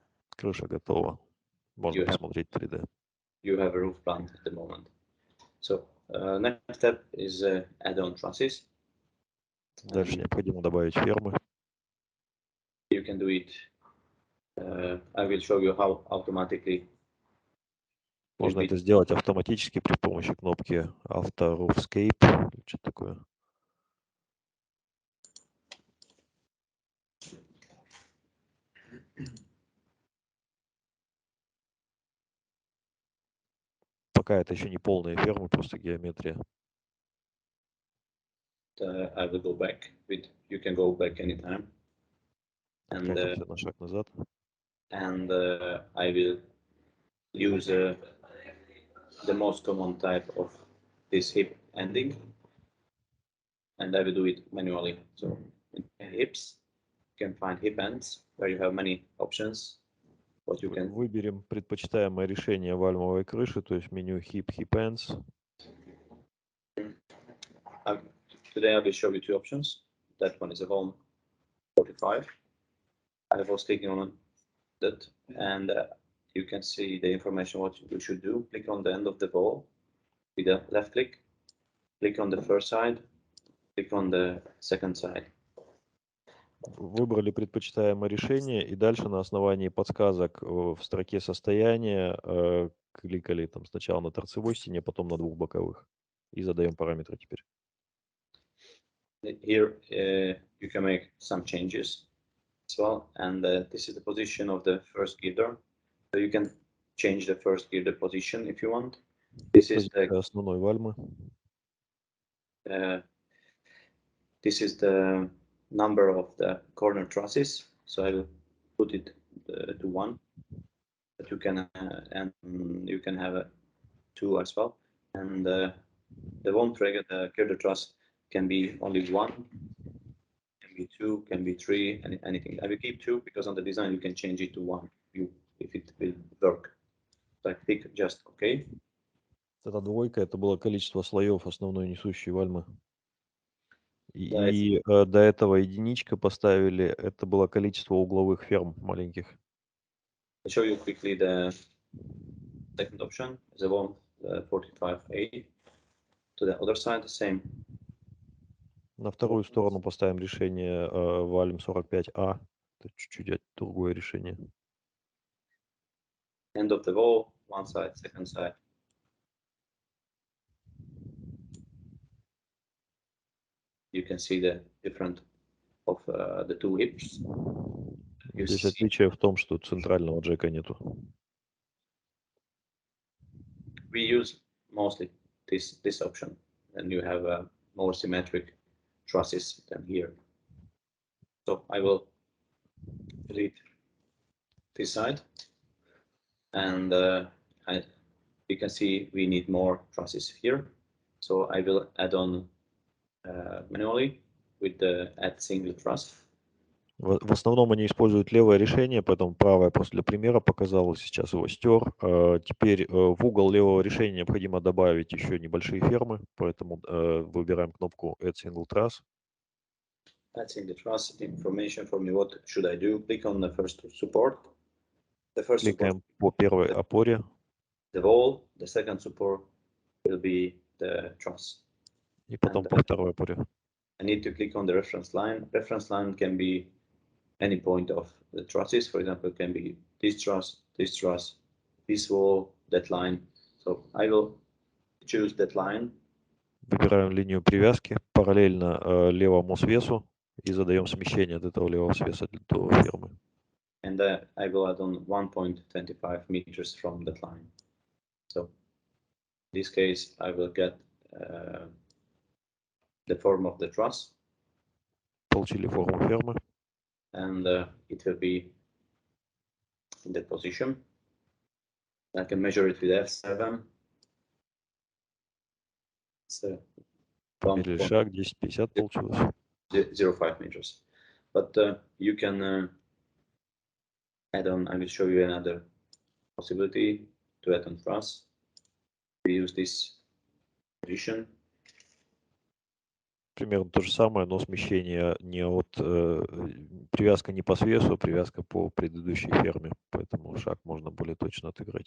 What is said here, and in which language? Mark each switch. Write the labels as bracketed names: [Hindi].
[Russian] Крыша готова. Можно посмотреть 3D. [English] You have a roof plan at the moment. So next step is add-on trusses. [Russian] Дальше необходимо добавить фермы. [English] You can do it. I will show you how automatically. [Russian] Можно это сделать автоматически при помощи кнопки Auto Roofscape или что-то такое. Пока это еще не полные фермы, просто геометрия. [English] I will go back. You can go back anytime. [Russian] Откатимся на шаг назад. [English] And I will use the most common type of this hip ending. And I will do it manually. So in hips, you can find hip ends where you have many options. What you can. [Russian] Выберем предпочитаемое решение вальмовой крыши, то есть меню Hip Ends. [English] Today I will show you two options. That one is a home 45. I was clicking on that, and you can see the information what you should do. Click on the end of the ball with a left click. Click on the first side. Click on the second side. [Russian] Выбрали предпочитаемое решение, и дальше на основании подсказок в строке состояния кликали там сначала на торцевой стене, потом на двух боковых. И задаем параметры теперь. [English] Here you can make some changes as well, and this is the position of the first girder. So you can change the first girder position if you want. This is [Russian] Позиция основной вальмы. [English] the number of the corner trusses. So I will put it to 1, but you can and you can have a 2 as well. And the one trigger, the girder truss, can be only 1, can be 2, can be 3, anything. I will keep 2 because on the design you can change it to 1 if it will work. So I click just OK. [Russian] Это двойка, это было количество слоев основной несущей вальмы. Да, И до этого единичка поставили, это было количество угловых ферм маленьких. [English] I'll show you quickly the second option, the one 45A. To the other side, the same. [Russian] На вторую сторону поставим решение вальм 45А. Это чуть-чуть другое решение. [English] End of the wall, one side, second side. You can see the difference of the two hips. [Russian] Здесь отличие в том, что центрального джека нету. [English] We use mostly this option, and you have a more symmetric trusses than here. So I will delete this side, and you can see we need more trusses here. So I will add on manually with the add single truss. [Russian] В основном они используют левое решение, поэтому правое просто для примера показал, сейчас его стер. Теперь в угол левого решения необходимо добавить еще небольшие фермы, поэтому выбираем кнопку Add Single Truss. [English] Add single truss, information for me, what should I do? Click on the first support. The first [Russian] Кликаем [English] support, [Russian] по первой опоре. [English] the wall, the second support will be the truss. [Russian] И потом по второй опоре. [English] I need to click on the reference line. Reference line can be any point of the trusses. For example, it can be this truss, this wall, that line. So I will choose that line. [Russian] Выбираем линию привязки параллельно левому свесу и задаем смещение от этого левого свеса до фермы. [English] And I will add on 1.25 meters from that line. So in this case, I will get the form of the truss. [Russian] Получили форму фермы. [English] And it will be in that position. I can measure it with F7. So [Russian] Померили шаг, 10-50 получилось. [English] 0.05 meters. But you can add on, I will show you another possibility to add on truss. We use this position. [Russian] Примерно то же самое, но смещение не от привязка не по свесу, а привязка по предыдущей ферме, поэтому шаг можно более точно отыграть.